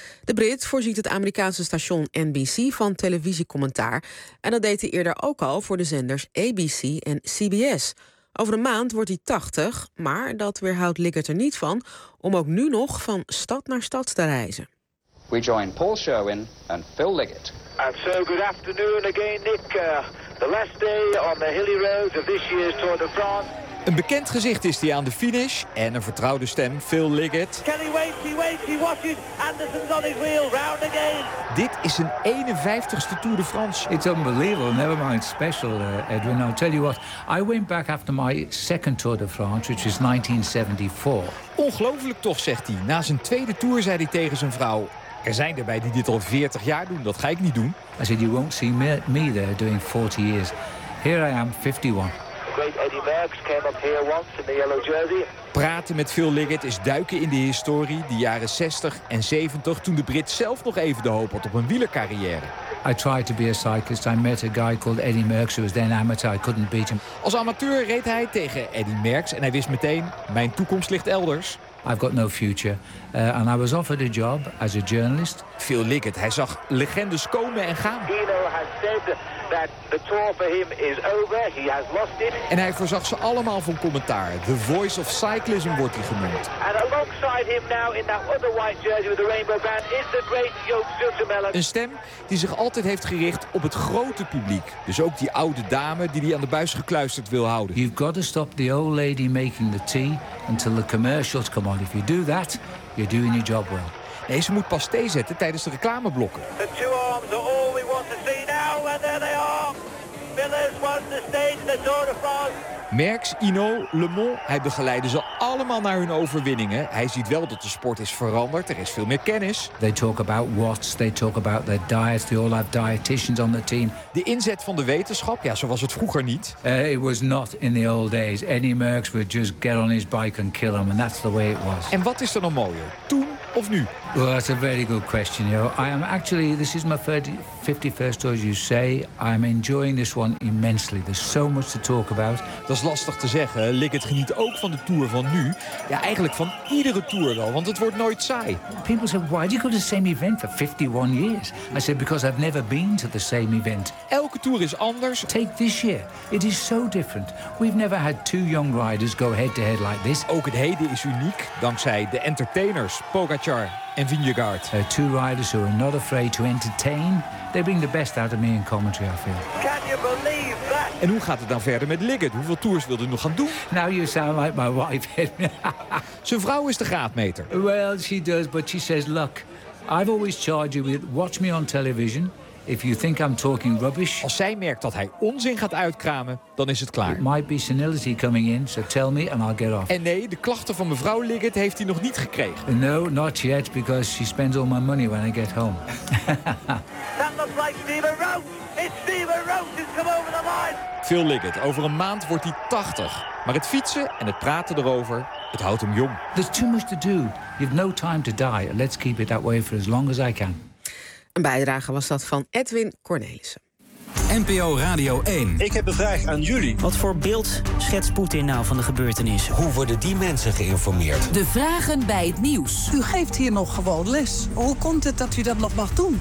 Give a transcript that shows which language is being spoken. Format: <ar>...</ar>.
<nl>De Brit voorziet het Amerikaanse station NBC van televisiecommentaar. En dat deed hij eerder ook al voor de zenders ABC en CBS. Over een maand wordt hij 80, maar dat weerhoudt Liggett er niet van om ook nu nog van stad naar stad te reizen.</nl> <en>We join Paul Sherwin en Phil Liggett. And so good afternoon again, Nick. The last day on the hilly roads of this year's Tour de France.</en> <nl>Een bekend gezicht is die aan de finish en een vertrouwde stem, Phil Liggett.</nl> <en>Kelly waits, he waits, he watches. Anderson's on his wheel, round again.</en> <nl>Dit is zijn 51ste Tour de France.</nl> <en>It's unbelievable, never mind special, Edwin. I'll tell you what, I went back after my second Tour de France, which is 1974.</en> <nl>Ongelooflijk toch, zegt hij. Na zijn tweede Tour zei hij tegen zijn vrouw, er zijn erbij die dit al 40 jaar doen, dat ga ik niet doen.</nl> <en>I said, you won't see me there doing 40 years. Here I am, 51. Great Eddie Merckx came up here once in the yellow jersey.</en> <nl>Praten met Phil Liggett is duiken in de historie, de jaren 60 en 70, toen de Brit zelf nog even de hoop had op een wielercarrière.</nl> <en>I tried to be a cyclist. I met a guy called Eddie Merckx, who was then amateur. I couldn't beat him.</en> <nl>Als amateur reed hij tegen Eddie Merckx en hij wist meteen: mijn toekomst ligt elders.</nl> <en>I've got no future. And I was offered a job as a journalist.</en> <nl>Phil Liggett, hij zag legendes komen en gaan.</nl> <en>Dino has said that the tour for him is over. He has lost it.</en> <nl>En hij voorzag ze allemaal van commentaar.</nl> <en>The voice of cyclism</en> <nl>wordt hij genoemd.</nl> <en>And alongside him now in that other white jersey with the rainbow band is the great Joop Zoetemelk.</en> <nl>Een stem die zich altijd heeft gericht op het grote publiek. Dus ook die oude dame die hij aan de buis gekluisterd wil houden.</nl> <en>You've got to stop the old lady making the tea until the commercials come on. If you do that, you're doing your job well.</en> <nl>Nee, ze moet pas thee zetten tijdens de reclameblokken.</nl> <en>The two arms are all we want to see now, and there they are. Villers won the stage, the Tour de France.</en> <nl>Merckx, Hino, Le Mans, hij begeleidde ze allemaal naar hun overwinningen. Hij ziet wel dat de sport is veranderd, er is veel meer kennis.</nl> <en>They talk about watts, they talk about their diets, they all have dietitians on the team.</en> <nl>De inzet van de wetenschap, ja, zo was het vroeger niet.</nl> <en>It was not in the old days. Any Merckx would just get on his bike and kill him, and that's the way it was.</en> <nl>En wat is er nog mooier, toen of nu?</nl> <en>Well, that's a very good question, yo. I am actually, this is my 51st tour, as you say. I'm enjoying this one immensely. There's so much to talk about.</en> <nl>Dat is lastig te zeggen. Liggett geniet ook van de tour van nu. Ja, eigenlijk van iedere tour wel, want het wordt nooit saai.</nl> <en>People say, why do you go to the same event for 51 years? I said, because I've never been to the same event.</en> <nl>Elke tour is anders.</nl> <en>Take this year. It is so different. We've never had two young riders go head-to-head like this.</en> <nl>Ook het heden is uniek, dankzij de entertainers, Pogacar en Vingegaard.</nl> <en>Two riders who are not afraid to entertain. They bring the best out of me in commentary, I feel. Can you believe that?</en> <nl>En hoe gaat het dan verder met Liggett? Hoeveel tours wil hij nog gaan doen?</nl> <en>Now you sound like my wife.</en> <nl>Zijn vrouw is de graadmeter.</nl> <en>Well, she does, but she says, look, I've always charged you with watch me on television. If you think I'm talking rubbish.</en> <nl>Als zij merkt dat hij onzin gaat uitkramen, dan is het klaar.</nl> <en>It might be senility coming in, so tell me and I'll get off.</en> <nl>En nee, de klachten van mevrouw Liggett heeft hij nog niet gekregen.</nl> <en>No, not yet, because she spends all my money when I get home. That looks like Steve Roach. It's Steve Roach who's come over the line.</en> <nl>Phil Liggett, over een maand wordt hij 80. Maar het fietsen en het praten erover, het houdt hem jong.</nl> <en>There's too much to do. You've no time to die. Let's keep it that way for as long as I can.</en> <nl>Een bijdrage was dat van Edwin Cornelissen. NPO Radio 1. Ik heb een vraag aan jullie. Wat voor beeld schetst Poetin nou van de gebeurtenis? Hoe worden die mensen geïnformeerd? De vragen bij het nieuws. U geeft hier nog gewoon les. Hoe komt het dat u dat nog mag doen?</nl>